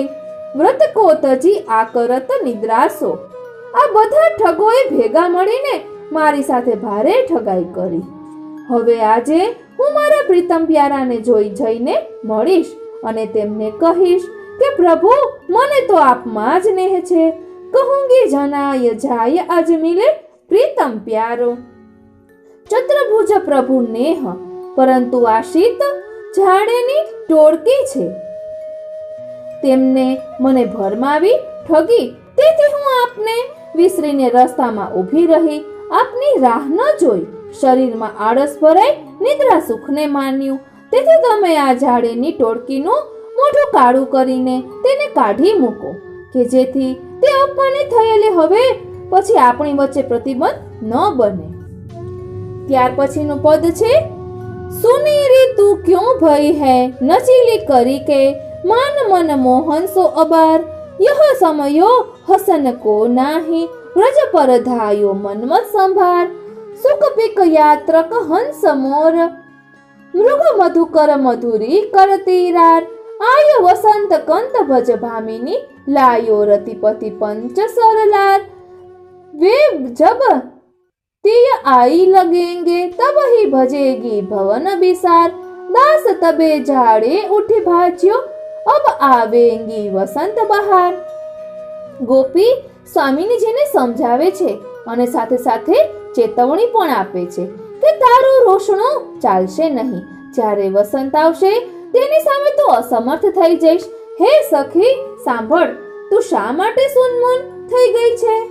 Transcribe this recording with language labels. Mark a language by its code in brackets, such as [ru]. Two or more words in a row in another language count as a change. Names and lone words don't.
[bra] व्रत को तजी आकरत निद्रासो. [gu] આ બધા ઠગોએ ભેગા મળીને મારી સાથે ભારે ઠગાઈ કરી. હવે આજે હું મારા પ્રીતમ પ્યારાને જઈને મળીશ અને તેમને કહીશ કે પ્રભુ, મને તો આપમાં જ નેહ છે. [bra] कहूंगी जनाय जाय आज मिले प्रीतम प्यारो। [gu] ચતુર્ભુજ પ્રભુ નેહ, પરંતુ આ શીત ઝાડેની ટોળકી છે. તેમને મને ભરમાવી ઠગી, તેથી હું આપને વિસરીને રસ્તામાં ઊભી રહી, આપની રાહ ન જોઈ. શરીરમાં આળસ ભરાઈ નિદ્રા સુખને માન્યું, તેથી તમે આ ઝાડેની ટોળકીનું મોઢું કાળું કરીને તેને કાઢી મૂકો, કે જેથી તે અપમાનિત થયેલી હવે પછી આપણી વચ્ચે પ્રતિબંધ ન બને. ત્યાર પછીનું પદ છે, [bra] सुनीरी तुं क्यों भई है नचीली करी के, मान मन मोहन सो अबार, यह समयो हसन को नाही, व्रज पर धायो मनमत संभार, सुख पिक यात्रक हंस मोर, मृग मधुकर मधुरी करतीरार, आयो वसंत कंत भज भामिनी, लायो रतिपति पंच सरलार, वे जब तीय आई लगेंगे तब ही भजेगी भवन विसार, दास तबे झाड़े उठ भाज्यो, अब आवेंगी वसंत बहार. [gu] ગોપી સ્વામીજીને સમજાવે છે અને સાથે સાથે ચેતવણી પણ આપે છે કે તારું રોષણું ચાલશે નહીં. જ્યારે વસંત આવશે તેની સામે તું અસમર્થ થઈ જઈશ. હે સખી સાંભળ, તું શા માટે સુનમુન થઈ ગઈ છે?